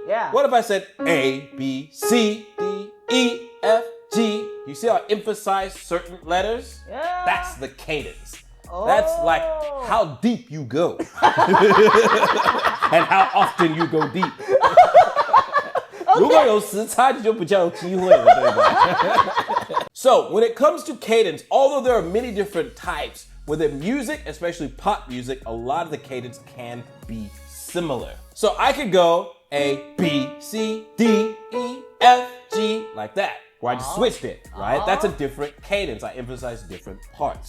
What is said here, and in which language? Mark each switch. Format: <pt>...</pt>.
<en>Yeah. What if I said A, B, C, D, E, F, G? You see how I emphasize certain letters? Yeah. That's the cadence. That's like how deep you go and how often you go deep.</en> <zh>如果有时差就比较有机会了，对吧？</zh> <en>So when it comes to cadence, although there are many different types, within music, especially pop music, a lot of the cadence can be similar. So I could go A, B, C, D, E, F, G, like that. Where I just switched it, right? That's a different cadence. I emphasize different parts.</en>